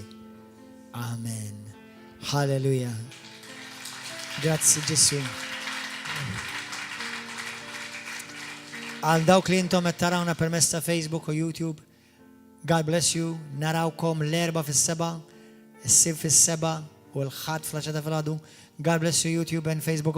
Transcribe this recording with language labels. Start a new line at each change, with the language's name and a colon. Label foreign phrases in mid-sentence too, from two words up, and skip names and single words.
Maltese: Amen. Halleluja. Grazzi Ġesu. Għal dawk li intom qed tarawna permezz ta' Facebook u YouTube,
English: God bless you.
Maltese: Narawkom l-erba fis-seba, is-sib fis-seba u l-ħadd fl-10 ta' filgħodu.
English: God bless you YouTube and Facebook.